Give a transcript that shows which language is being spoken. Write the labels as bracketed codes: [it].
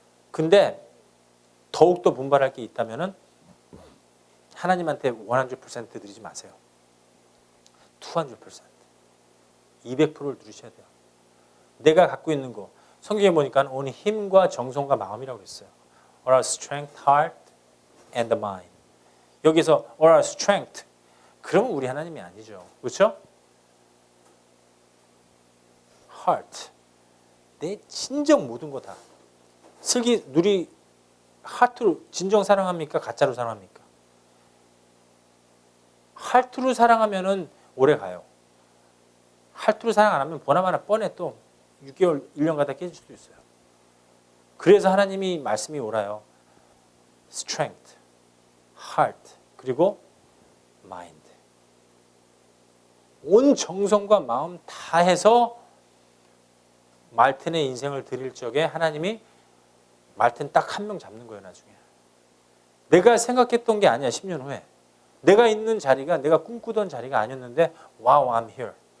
[ko] 근데 더욱더 분발할 게 있다면은 하나님한테 100% 드리지 마세요. 200%. 200%를 누리셔야 돼요. 내가 갖고 있는 거. 성경에 보니까 온 힘과 정성과 마음이라고 했어요. [en] All our strength, heart, and the mind. [ko] 여기서 [en] all our strength. [ko] 그러면 우리 하나님이 아니죠. 그렇죠? heart. 내 진정 모든 거 다. 슬기 누리 하트로 진정 사랑합니까? 가짜로 사랑합니까? 하트로 사랑하면은 오래 가요. 하트로 사랑 안 하면 보나마나 뻔해 또 6개월, 1년 가다 깨질 수도 있어요. 그래서 하나님이 말씀이 옳아요. [en] strength, heart, [ko] 그리고 [en] mind. [ko] 온 정성과 마음 다 해서 말틴의 인생을 드릴 적에 하나님이 말틴 딱 한 명 잡는 거예요. 나중에. 내가 생각했던 게 아니야. 10년 후에. 내가 있는 자리가 내가 꿈꾸던 자리가 아니었는데 [en] wow, I'm here.